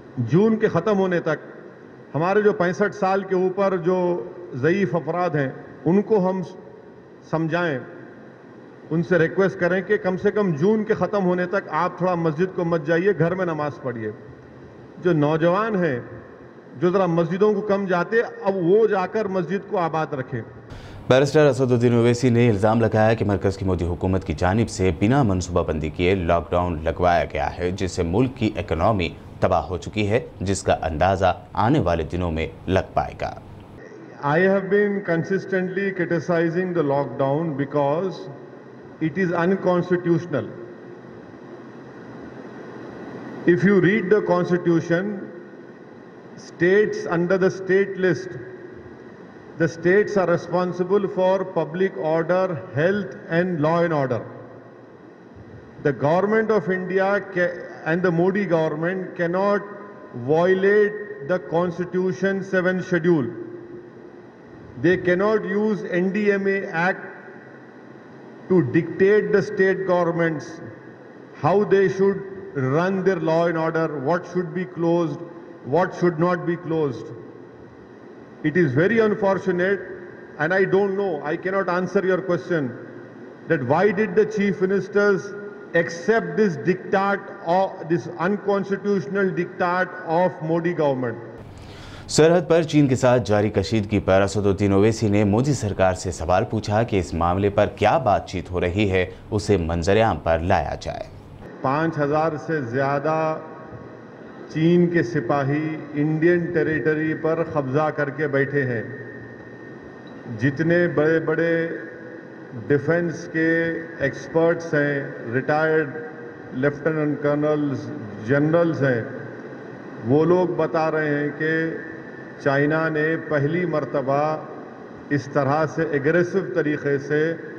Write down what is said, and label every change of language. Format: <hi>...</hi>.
<ur>جون کے ختم ہونے تک ہمارے جو 65 سال کے اوپر جو ضعیف افراد ہیں ان کو ہم سمجھائیں، ان سے ریکویسٹ کریں کہ کم سے کم جون کے ختم ہونے تک آپ تھوڑا مسجد کو مت جائیے، گھر میں نماز پڑھیے۔ جو نوجوان ہیں جو ذرا مسجدوں کو کم جاتے اب وہ جا کر مسجد کو آباد رکھیں۔ بیرسٹر اسد الدین اویسی نے الزام لگایا کہ مرکز کی مودی حکومت کی جانب سے بنا منصوبہ بندی کیے لاک ڈاؤن لگوایا گیا ہے جس سے ملک کی اکنامی تباہ ہو چکی ہے، جس کا اندازہ آنے والے دنوں میں لگ پائے گا۔</ur> <en>I have been consistently criticizing the lockdown because it is unconstitutional. If you read the constitution, states under the state list, the states are responsible for public order, health and law and order. The government of India and the Modi government cannot violate the Constitution 7th schedule. They cannot use NDMA Act to dictate the state governments how they should run their law and order, what should be closed, what should not be closed. It is very unfortunate, and I don't know, I cannot answer your question, that why did the chief ministers accept this diktat, or this unconstitutional diktat of Modi government?</en> <ur>سرحد پر چین کے ساتھ جاری کشیدگی پر اسد الدین اویسی نے مودی سرکار سے سوال پوچھا کہ اس معاملے پر کیا بات چیت ہو رہی ہے، اسے منظر عام پر لایا جائے۔ 5000 سے زیادہ چین کے سپاہی انڈین ٹیریٹری پر قبضہ کر کے بیٹھے ہیں۔ جتنے بڑے بڑے ڈیفنس کے ایکسپرٹس ہیں، ریٹائرڈ لیفٹیننٹ کرنلز، جنرلز ہیں، وہ لوگ بتا رہے ہیں کہ چائنا نے پہلی مرتبہ اس طرح سے ایگریسو طریقے سے</ur>